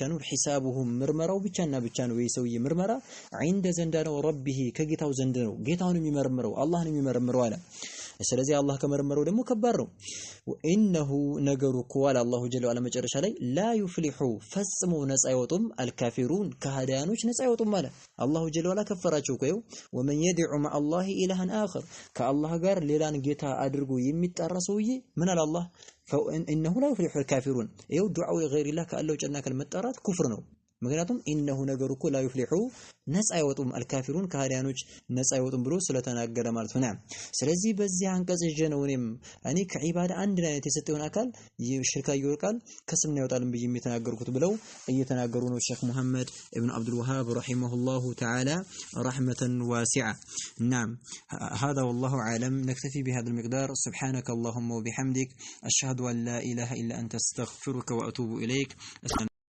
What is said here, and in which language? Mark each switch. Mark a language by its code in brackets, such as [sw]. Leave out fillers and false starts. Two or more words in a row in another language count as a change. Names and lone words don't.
[am] ነው ሒሳቡሁም ምርመራው ብቻና ብቻ ነው የዚህ ሰውዬ ምርመራ عند ዘንዳ ነው ረቢሂ ከጌታው ዘንድ ነው ጌታውን የሚመረምረው አላህን የሚመረምረው አለ ስለዚህ አላህ ከመረመረው ደግሞ ከባድ ነው ወኢነሁ ነገሩ ቁዋል [ar] الله جل وعلا [am] መጨረሻ ላይ [ar] لا يفلح [am] ፈጽሞ ነፃ አይወጡም አልካፊሩን ከሃዲያኖች ነፃ አይወጡም ማለት [ar] الله جل وعلا [am] ከፈራቸው ቆየው [ar] ومن يدعو مع الله إلها آخر [am] ከአላህ ጋር ሌላን ጌታ አድርጎ የሚጣራ ሰውዬ ምን አለ አላህ [ar] فإنه لا يفلح الكافرون [am] ይኸው ዱዓው [ar] غير الله [am] ካለው ጨና ከመጣራት ኩፍር ነው ምክንያቱም ኢነሁ ነገሩ እኮ [ar] لا يفلح [am] ነፃ አይወጡም አልካፊሩን ከሃዲያኖች ነፃ አይወጡም ብሎ ስለተናገረ ማለት ነው ስለዚህ በዚህ አንቀጽ ነው እኔ ከዒባዳ አንድ አይነት የሰጠውን አካል ሽርካ ይወርቃል ከስምና ይወጣልን ብዬ የተናገርኩት ብለው እየተናገሩ ነው ሼክ መሐመድ ኢብኑ አብዱል ወሃብ [ar] رحمه الله تعالى رحمة واسعة نعم هذا والله أعلم نكتفي بهذا المقدار سبحانك اللهم وبحمدك أشهد أن لا إله إلا أنت استغفرك وأتوب إليك